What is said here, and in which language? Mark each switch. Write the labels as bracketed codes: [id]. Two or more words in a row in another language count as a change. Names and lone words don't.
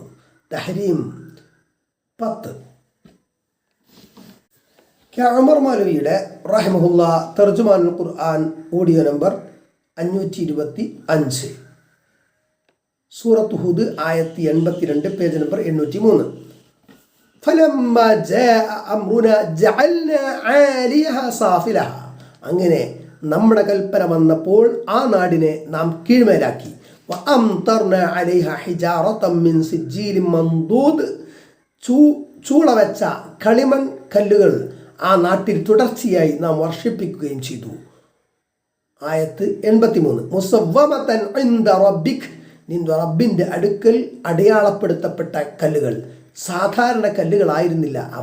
[ml] തഹരീം 10. ഉമർ മൗലവിയുടെ റഹിമഹുല്ല തർജുമാനുൽ ഖുർആൻ ഓഡിയോ നമ്പർ 525, സൂറത്ത് ഹൂദ് ആയത്തി 82, പേജ് നമ്പർ 803. [ar] فلما جاء أمرنا جعلنا عاليها صافلها. [ml] അങ്ങനെ നമ്മുടെ കൽപ്പന വന്നപ്പോൾ ആ നാടിനെ നാം കീഴ്മേലാക്കി. [ar] وأمطرنا عليها حجارة من سجيل منضود. [ml] ചൂളവെച്ച കളിമൺ കല്ലുകൾ ആ നാട്ടിൽ തുടർച്ചയായി നാം വർഷിപ്പിക്കുകയും ചെയ്തു. ആയത്ത് 83. [ar] مسومة عند ربك. [ml] നിന്റെ റബ്ബിൻ്റെ അടുക്കൽ അടയാളപ്പെടുത്തപ്പെട്ട കല്ലുകൾ, സാധാരണ കല്ലുകളായിരുന്നില്ല അവ.